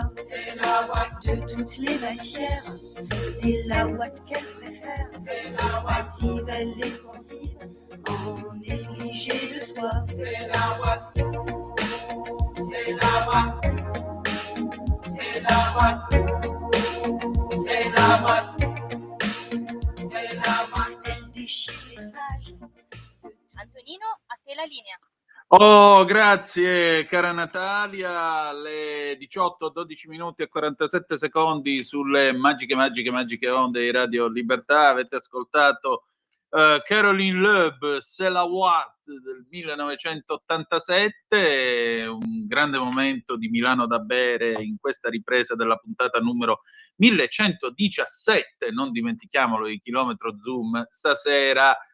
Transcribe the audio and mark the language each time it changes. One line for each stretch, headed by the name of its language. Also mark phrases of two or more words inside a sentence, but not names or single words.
French: C'est la ouate de toutes les matières, c'est la ouate qu'elle préfère, c'est la ouate passive, elle est pensive, en négligé de soi. C'est la ouate, c'est la ouate, c'est la ouate, c'est la ouate, c'est la ouate. Elle déchire les pages.
Italian: Antonino, a te la linea. Oh, grazie cara Natalia, alle 18, 12 minuti e 47 secondi sulle magiche onde di Radio Libertà avete ascoltato Caroline Loeb, C'est la ouate del 1987, un grande momento di Milano da bere in questa ripresa della puntata numero 1117, non dimentichiamolo, il chilometro Zoom stasera.